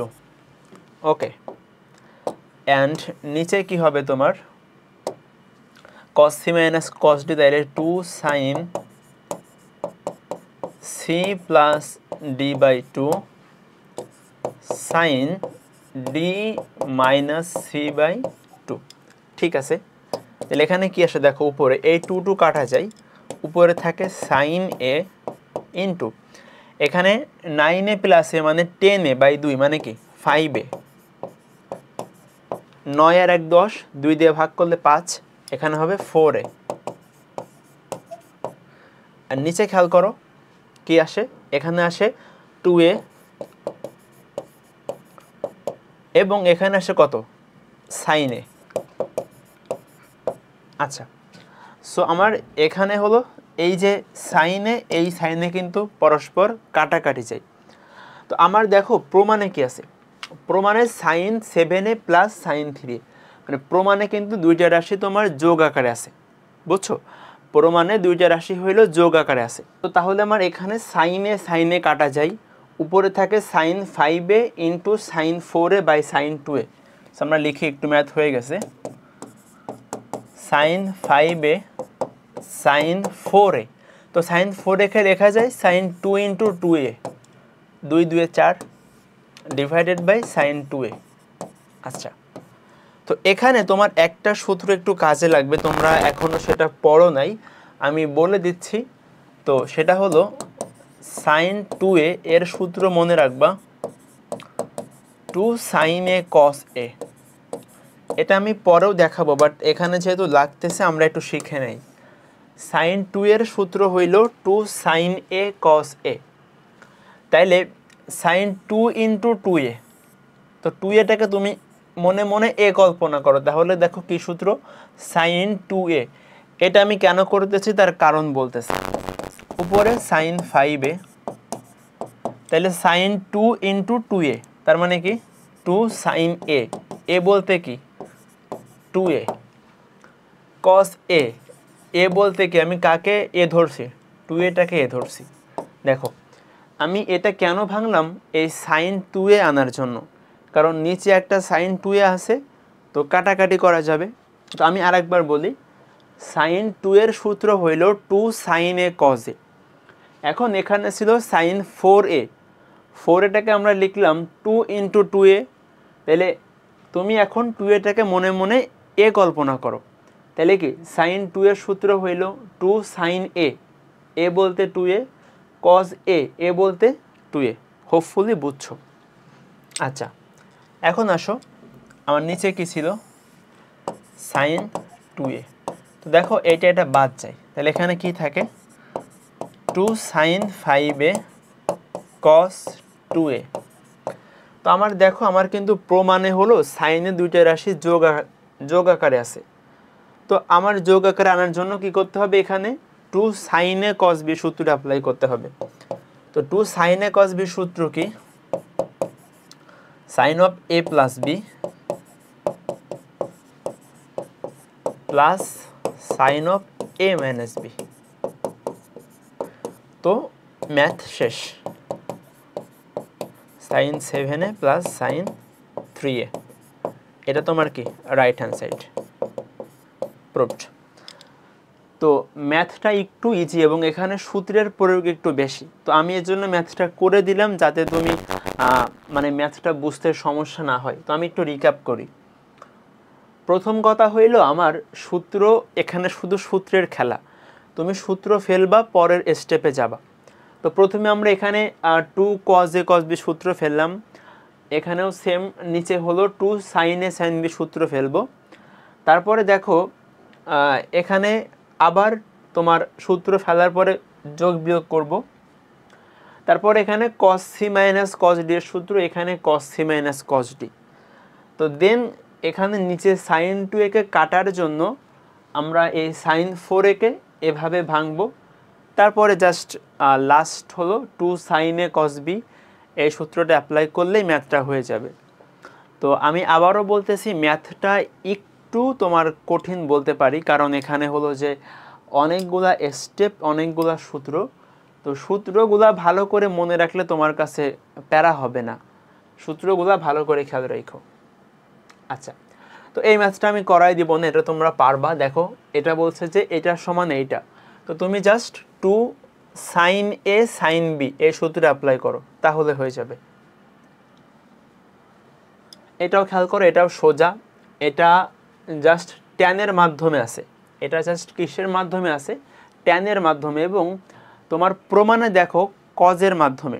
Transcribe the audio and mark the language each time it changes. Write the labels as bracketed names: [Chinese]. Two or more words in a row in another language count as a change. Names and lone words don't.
[Bangla] ওকে, অ্যান্ড নিচে কি হবে তোমার cos c মাইনাস cos d, তাহলে 2 sin c প্লাস d বাই 2 sin d মাইনাস c বাই 2। ঠিক আছে, তাহলে এখানে কি আসে দেখো, উপরে এই 2 2 কাটা যায়, উপরে থাকে sin a ইন্টু এখানে 9a প্লাস a মানে 10a বাই 2 মানে কি 5a, 9 আর 1 10, 2 দিয়ে ভাগ করলে 5, এখানে হবে 4a। আর নিচে খেয়াল করো কি আসে, এখানে আসে 2a এবং এখানে আসে কত sin a। আচ্ছা, সো আমার এখানে হলো এই যে sin a, এই sin a কিন্তু পরস্পর কাটাকাটি যায়। তো আমার দেখো প্রমাণে কি আছে, প্রমাণে sin 7a প্লাস sin 3, মানে প্রমাণে কিন্তু দুইটা রাশি তোমার যোগ আকারে আছে, বুঝছো, প্রমাণে দুইটা রাশি হইলো যোগ আকারে আছে। তো তাহলে আমার এখানে sin a কাটা যায়, উপরে থাকে sin 5a ইন্টু sin 4a বাই sin 2a। আমরা লিখি, একটু ম্যাথ হয়ে গেছে, sin 5a sin 4a, তো sin 4a কে লেখা যায় sin 2 ইন্টু 2a, 2 2 4 ডিভাইডেড বাই sin 2a। আচ্ছা, তো এখানে তোমার একটা সূত্র একটু কাজে লাগবে, তোমরা এখনো সেটা পড়ো নাই, আমি বলে দিচ্ছি। তো সেটা হলো sin 2a এর সূত্র মনে রাখবা 2 sin a cos a। এটা আমি পরেও দেখাবো, বাট এখানে যেহেতু লাগতেছে আমরা একটু শিখে নেই। sin 2 এর সূত্র হইল 2 sin a cos a, তাইলে sin 2 ইন্টু 2a, তো 2aটাকে তুমি মনে মনে a কল্পনা করো, তাহলে দেখো কি সূত্র sin 2a। এটা আমি কেন করতেছি তার কারণ বলতেছি, উপরে sin 5a, তাহলে sin 2 ইন্টু 2a, তার মানে কি 2 sin a, a বলতে কি 2a, cos a, a বলতে কি আমি কাকে a ধরছি, 2aটাকে a ধরছি। দেখো আমি এটা কেন ভাঙলাম, এই sin 2a আনার জন্য, কারণ নিচে একটা sin 2a আছে, তো কাটাকাটি করা যাবে। তো আমি আরেকবার বলি, sin 2 এর সূত্র হইল 2 sin a cos a। এখন এখানে ছিল sin 4a, 4aটাকে আমরা লিখলাম 2 ইন্টু 2a, তাহলে তুমি এখন 2aটাকে মনে মনে a কল্পনা করো, তাহলে কি sin 2 এর সূত্র হইল 2 sin a, a বলতে 2a, cos a, a বলতে 2a। হোপফুলি বুঝছো। আচ্ছা, এখন আসো আমার নিচে কি ছিল sin 2a, তো দেখো এটা বাদ যায়, তাহলে এখানে কি থাকে 2 sin 5a cos 2a। তো আমার দেখো আমার কিন্তু প্রমাণে হলো সাইনে দুইটা রাশি যোগ আকারে আছে, তো আমার যোগ আকারে আনার জন্য কি করতে হবে, এখানে 2 sin a cos b সূত্র অ্যাপ্লাই করতে হবে। তো 2 sin a cos b সূত্র কি, [English] sin of a plus b প্লাস sin of a minus b। [Bangla] তো ম্যাথ শেষ, sin 7a প্লাস sin 3a, এটা তোমার কি [English] right hand side proved. [Bangla] তো ম্যাথটা একটু ইজি এবং এখানে সূত্রের প্রয়োগ একটু বেশি, তো আমি এর জন্য ম্যাথটা করে দিলাম যাতে তুমি মানে ম্যাথটা বুঝতে সমস্যা না হয়। তো আমি একটু রিক্যাপ করি। প্রথম কথা হইল আমার সূত্র, এখানে শুধু সূত্রের খেলা, তুমি সূত্র ফেলবা পরের স্টেপে যাবা। তো প্রথমে আমরা এখানে 2 cos a cos b সূত্র ফেললাম, এখানেও সেম নিচে হলো 2 sin a sin b সূত্র ফেলবো। তারপরে দেখো এখানে আবার তোমার সূত্র ফেলার পরে যোগ বিয়োগ করব। তারপর এখানে [English] cos c minus cos d [Bangla] এর সূত্র, এখানে [English] cos c minus cos d। [Bangla] তো দেন এখানে নিচে sin 2a কে কাটার জন্য আমরা এই sin 4a কে এভাবে ভাঙবো। তারপরে [English] just last [Bangla] হলো 2 sin a cos b, এই সূত্রটা অ্যাপ্লাই করলেই ম্যাথটা হয়ে যাবে। তো আমি আবারও বলতেছি ম্যাথটা একটু তোমার কঠিন বলতে পারি, কারণ এখানে হলো যে অনেকগুলা স্টেপ, অনেকগুলা সূত্র। তো সূত্রগুলা ভালো করে মনে রাখলে তোমার কাছে প্যারা হবে না, সূত্রগুলা ভালো করে খেয়াল রাখো। আচ্ছা, তো এই ম্যাথটা আমি করাই দিব না, এটা তোমরা পারবা। দেখো এটা বলছে যে এটা সমান এইটা, তো তুমি জাস্ট 2 sin a sin b এই সূত্র অ্যাপ্লাই করো, তাহলে হয়ে যাবে। এটাও খেয়াল করো, এটাও সোজা, এটা জাস্ট ট্যানের মাধ্যমে আছে, এটা জাস্ট কিসের মাধ্যমে আছে, ট্যানের মাধ্যমে। এবং তোমার প্রমাণে দেখো কজের মাধ্যমে।